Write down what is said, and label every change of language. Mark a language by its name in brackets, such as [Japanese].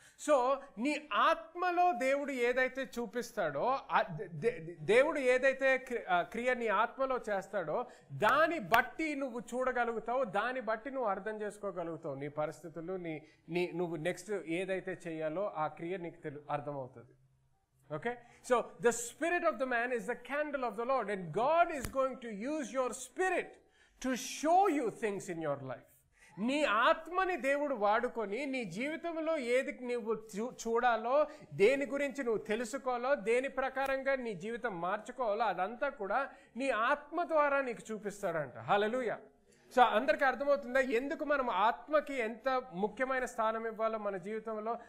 [Telugu] So నీ ఆత్మలో దేవుడు ఏదైతే చూపిస్తాడో, దేవుడు ఏదైతే క్రియ నీ ఆత్మలో చేస్తాడో దాన్ని బట్టి నువ్వు చూడగలుగుతావు, దాన్ని బట్టి నువ్వు అర్థం చేసుకోగలుగుతావు. నీ పరిస్థితులు, నువ్వు నెక్స్ట్ ఏదైతే చేయాలో ఆ క్రియ నీకు అర్థమవుతుంది. [English] Okay, so the spirit of the man is the candle of the Lord, and God is going to use your spirit to show you things in your life. [Telugu] నీ ఆత్మని దేవుడు వాడుకొని నీ జీవితంలో ఏది నువ్వు చూడాలో, దేని గురించి నువ్వు తెలుసుకోవాలో, దేని ప్రకారంగా నీ జీవితం మార్చుకోవాలో అదంతా కూడా నీ ఆత్మ ద్వారా నీకు చూపిస్తాడంట. హల్లెలూయా. సో అందరికీ అర్థమవుతుందా ఎందుకు మనం ఆత్మకి ఎంత ముఖ్యమైన స్థానం ఇవ్వాలో మన జీవితంలో?